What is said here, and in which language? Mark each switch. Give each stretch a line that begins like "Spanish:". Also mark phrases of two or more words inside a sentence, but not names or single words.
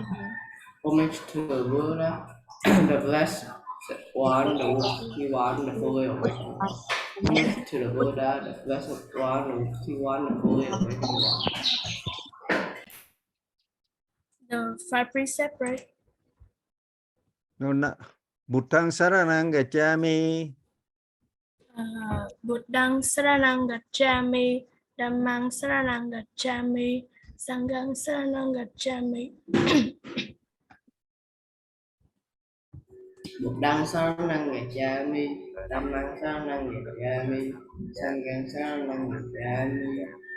English: Homage to Buddha, the Blessed One, the Worthy One, the Fully Awakened One. Homage to the Buddha, the Blessed One, the Worthy One, the Fully Awakened One. The 5 precepts, right? No, no.
Pali: Buddhang saranang gacchami. Buddhang saranang gacchami, Dhammang saranang gacchami, Sanghang saranang gacchami. Buddhang saranang gacchami, Dhammang saranang gacchami, Sanghang saranang gacchami.